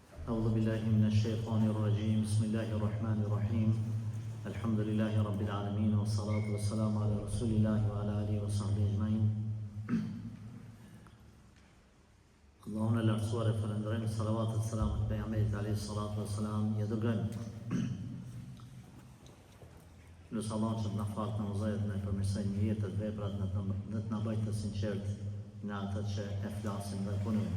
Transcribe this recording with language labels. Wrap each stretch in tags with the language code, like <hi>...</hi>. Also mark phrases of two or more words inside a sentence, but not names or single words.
<ar>أعوذ بالله من الشيطان الرجيم بسم الله الرحمن الرحيم الحمد لله رب العالمين والصلاة والسلام على رسول الله وعلى آله وصحبه أجمعين.</ar> <sq>Allahun e lartësuar e falënderojmë, salavatet selamet pejgamberit</sq> <ar>عليه الصلاة والسلام,</ar> <sq>ja dërgojmë. Lutë Allahun që të na falë namazet, na përmirësoj jetët, veprat, dhe të na bëjë të sinqert në atë që e flasim dhe punojmë.</sq>